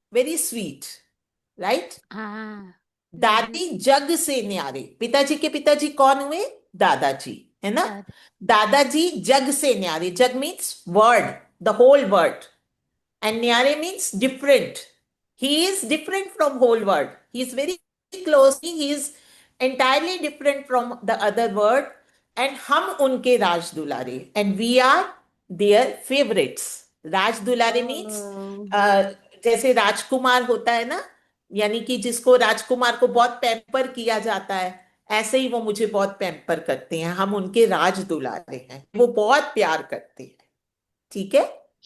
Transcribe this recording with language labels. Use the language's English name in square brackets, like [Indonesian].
[English] Very sweet, right. [Hindi] हाँ, दादी जग से न्यारे। पिताजी के पिताजी कौन हुए? दादाजी, है ना। दादा दादाजी जग से न्यारे, [English] जग means word, the whole word, and Nyare means different. He is different from whole word. He is very close. He is entirely different from the other word. And [Hindi] हम उनके राज दुलारे, [English] and we are their favorites. [Hindi] Raj Dulare means जैसे राजकुमार होता है ना, यानी कि जिसको राजकुमार को बहुत पैम्पर किया जाता है, ऐसे ही वो मुझे बहुत पैम्पर करते हैं। हम उनके राज दुलारे हैं, वो बहुत प्यार करते हैं। ठीक है।